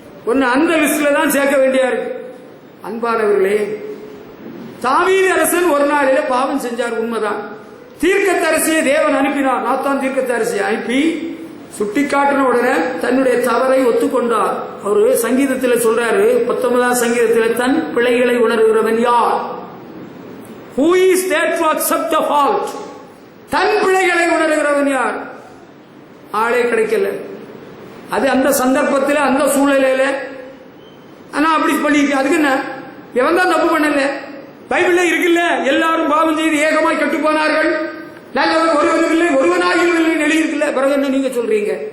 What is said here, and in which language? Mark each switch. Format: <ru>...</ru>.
<ta>ஒன்னு அந்த லிஸ்ட்ல தான் சேர்க்க வேண்டியா இருக்கு. அன்பானவர்களே, தாவீது அரசன் ஒரு நாளில பாவம் செஞ்சார், உண்மைதான். தீர்க்கதரிசியை தேவன் அனுப்பினார். நாத்தான் தீர்க்கதரிசியை அனுப்பி சுட்டி காட்டின உடனே தன்னுடைய தவறை ஒத்துக்கொண்டார். அவரு சங்கீதத்தில் சொல்றாரு, 19ஆம் சங்கீதத்தில், தன் பிழைகளை உணர்கிறவன் யார்?</ta> <en>Who is there to accept the fault?</en> <ta>தன் பிழைகளை உணர்கிறவன் யார்? ஆளே கிடைக்கல. அது அந்த சந்தர்ப்பத்தில் அந்த சூழ்நிலையில ஆனா அப்படி பண்ணிட்டு அதுக்கு என்ன? எவன் தான் தப்பு பண்ணல? பைபிள்ல இருக்குல்ல, எல்லாரும் பாவம் செய்து ஏகமாய் கெட்டு போனார்கள், நல்லவர் ஒருவரும் இல்லை, ஒருவனாகிலும் இல்லை எழுதியிருக்குல்ல. பிறகு என்ன நீங்க சொல்றீங்க?</ta>